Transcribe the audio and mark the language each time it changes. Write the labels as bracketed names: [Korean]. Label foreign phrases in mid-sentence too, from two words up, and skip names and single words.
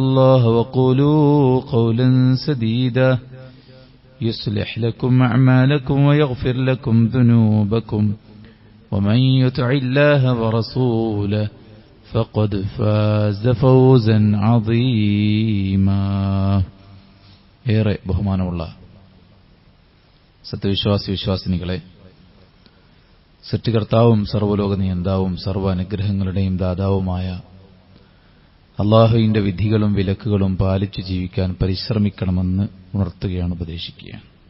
[Arabic] الله وقولوا قولا سديدا يصلح لكم أعمالكم ويغفر لكم ذنوبكم ومن يطع الله ورسوله فقد فاز فوزا عظيما [Malayalam] ഏറെ ബഹുമാനമുള്ള സത്യവിശ്വാസി വിശ്വാസിനികളെ, സൃഷ്ടികർത്താവും സർവ്വലോക നിയന്താവും സർവ്വ അനുഗ്രഹങ്ങളുടെയും ദാതാവുമായ അള്ളാഹുവിന്റെ വിധികളും വിലക്കുകളും പാലിച്ചു ജീവിക്കാൻ പരിശ്രമിക്കണമെന്ന് ഉണർത്തുകയാണ്, ഉപദേശിക്കുകയാണ്.